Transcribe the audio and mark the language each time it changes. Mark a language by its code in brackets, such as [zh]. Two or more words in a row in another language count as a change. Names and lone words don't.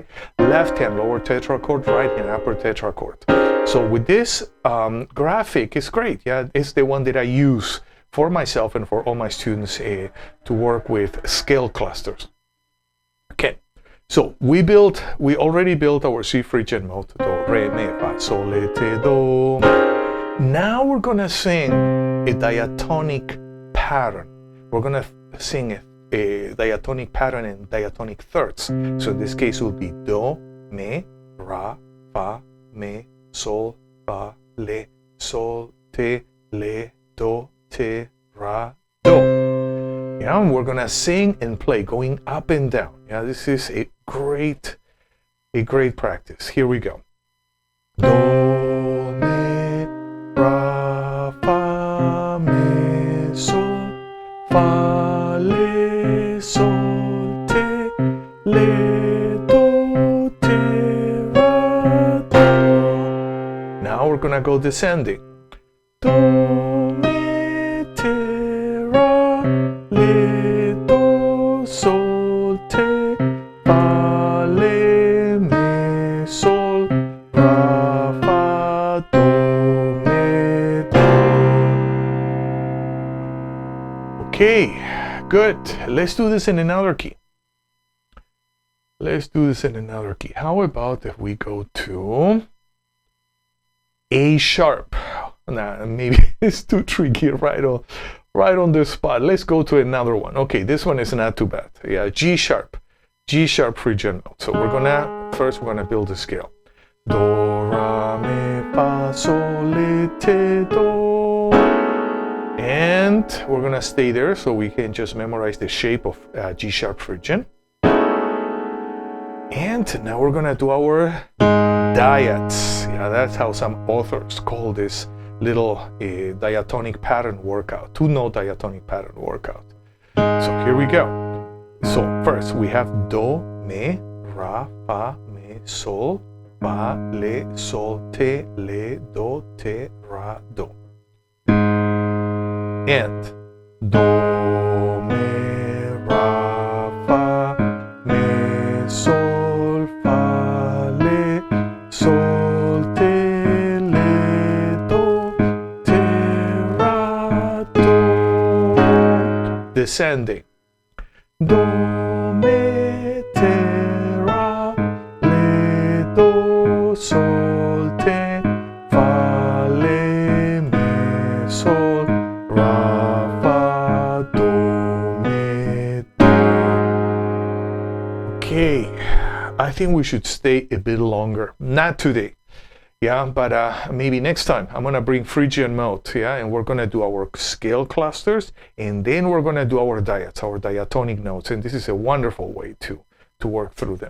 [en] Left hand, lower tetrachord, right hand, upper tetrachord. So with this graphic, it's great. Yeah, it's the one that I use for myself and for all my students to work with scale clusters. Okay. So we already built our C Phrygian mode, do, re, mi, fa, sol, le, te, do. Now we're gonna sing a diatonic pattern. We're gonna sing a diatonic pattern in diatonic thirds. So in this case it will be do, mi, ra, fa, mi, sol, fa, le, sol, te, le, do, te, ra, do. Yeah, and we're gonna sing and play, going up and down. Yeah, this is a great practice. Here we go. Do, mi, ra, fa, mi, sol, fa, le, sol, te, le, do, te, ra, do. Now we're gonna go descending. Do, mi, te, ra, le, do, sol, te, fa, le, mi, sol, ra, fa, do, mi, do. Okay, good. Let's do this in another key. Let's do this in another key. How about if we go to A sharp? Nah, maybe it's too tricky right on the spot. Let's go to another one. Okay, this one is not too bad. Yeah, G sharp Phrygian note. So we're gonna build a scale. Do, ra, mi, fa, sol, la, ti, do. And we're gonna stay there so we can just memorize the shape of G sharp Phrygian. And now we're gonna do our DIADS. Yeah, that's how some authors call this little diatonic pattern workout, 2-note diatonic pattern workout. So here we go. So first we have do, mi, ra, fa, mi, sol, fa, le, sol, te, le, do, te, ra, do. And do, mi, ra, fa, mi, sol, fa, le, sol, te, le, do, te, ra, do. Descending. Do, mi, te, ra, le, do, sol, te, fa, le, mi, sol, ra, fa, do, mi, do. Okay, I think we should stay a bit longer. Not today, yeah, but maybe next time. I'm gonna bring Phrygian mode, yeah, and we're gonna do our scale clusters, and then we're gonna do our DIADS, our diatonic notes, and this is a wonderful way to work through them.